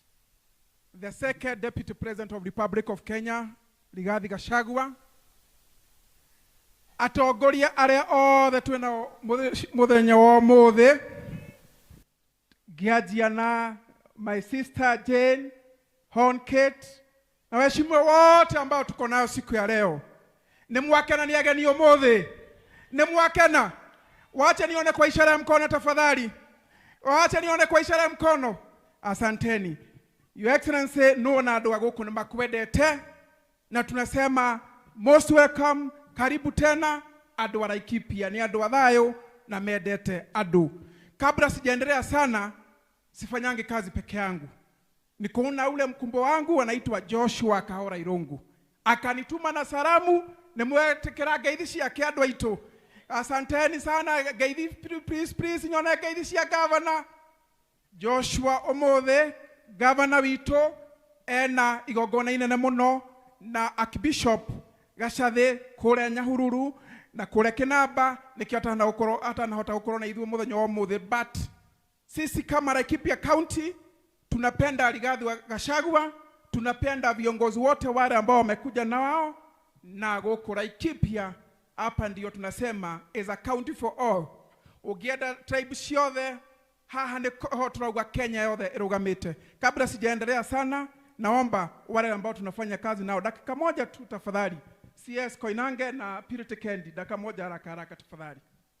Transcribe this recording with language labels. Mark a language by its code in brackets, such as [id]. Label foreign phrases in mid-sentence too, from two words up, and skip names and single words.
[en] The second Deputy President of the Republic of Kenya, Rigathi Gachagua, [ki] atongoria aria othe twina muthenya wa muthe, ngianjia na [en] my sister Jane Honkate na [sw] waheshimiwa wote ambao tuko nao siku ya leo. [ki] Nimwakena ni ageni umuthe. Nimwakena. [sw] Wacha nione kwa ishara ya mkono tafadhali. Wacha nione kwa ishara ya mkono. Asanteni. [en] Your Excellency, [ki] no na andu aguku ni makwendete na tunasema [en] most welcome, [sw] karibu tena [ki] andu wa Laikipia, ni andu wa thayo na mendete andu. [sw] Kabla sijaendelea sana, sifanyange kazi peke yangu. Nikuona ule mkumbo wangu anaitwa Joshua Kahora Irungu. Akanituma na salamu, [ki] nimwetekera ngeithi ciake andu aitu. [sw] Asanteni sana, [ki] ngeithi please nyone ngeithi cia Governor Joshua omothe. Governor wito ena igongona inene muno na Archbishop Gachathi kure Nyahururu na kure Kinamba nikio atanahota gukorwo na ithuĩ muthenya wa ũmũthĩ. [sw] But sisi kama Laikipia County tunapenda Rigathi wa Gachagua, tunapenda viongozi wote wale ambao wamekuja na wao, [ki] na gũkũ [sw] Laikipia hapa ndio tunasema [en] is a county for all. [ki] Ugienda tribe ciothe haha ni turauga Kenya yothe irugamite. [sw] Kabla sijaendelea sana, naomba wale ambao tunafanya kazi nao dakika moja tu tafadhali. CS Koinange na Purity Kendi, dakika moja haraka haraka tafadhali.